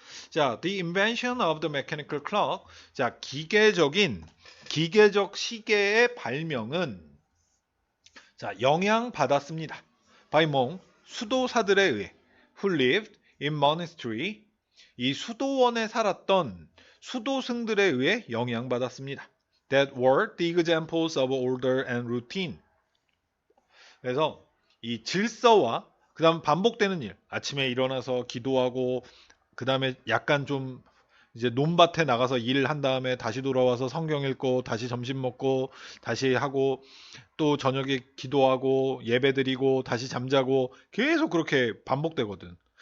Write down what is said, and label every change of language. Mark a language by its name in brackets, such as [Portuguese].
[English] 자, the invention of the mechanical clock. [Korean] 자, 기계적 시계의 발명은 자, 영향받았습니다. [English] by monk, [Korean] 수도사들에 의해 [English] who lived in monastery. [Korean] 이 수도원에 살았던 수도승들에 의해 영향받았습니다. [English] that were the examples of order and routine. [Korean] 그래서 이 질서와 그 다음 반복되는 일, 아침에 일어나서 기도하고 그 다음에 약간 좀 이제 논밭에 나가서 일을 한 다음에 다시 돌아와서 성경 읽고 다시 점심 먹고 다시 하고 또 저녁에 기도하고 예배 드리고 다시 잠자고 계속 그렇게 반복되거든.